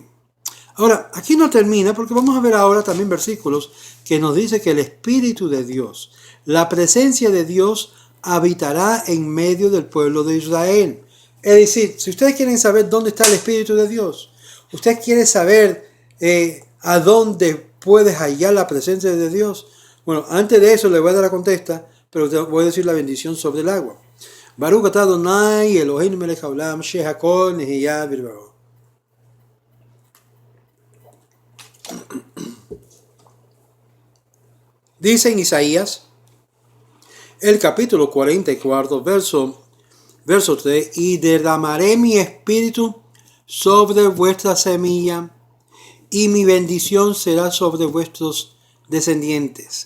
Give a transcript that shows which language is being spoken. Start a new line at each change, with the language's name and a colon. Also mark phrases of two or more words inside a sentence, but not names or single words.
Spanish: Ahora, aquí no termina, porque vamos a ver ahora también versículos que nos dice que el Espíritu de Dios, la presencia de Dios, habitará en medio del pueblo de Israel. Es decir, si ustedes quieren saber dónde está el Espíritu de Dios, usted quiere saber a dónde puedes hallar la presencia de Dios. Bueno, antes de eso le voy a dar la contesta, pero te voy a decir la bendición sobre el agua.
Hebrew: ברוך אתה אדוני אלוהינו מלך העולם שהכל נהיה בדברו.
Spanish: Dice en Isaías, el capítulo 44, verso 3, y derramaré mi espíritu sobre vuestra semilla, y mi bendición será sobre vuestros descendientes.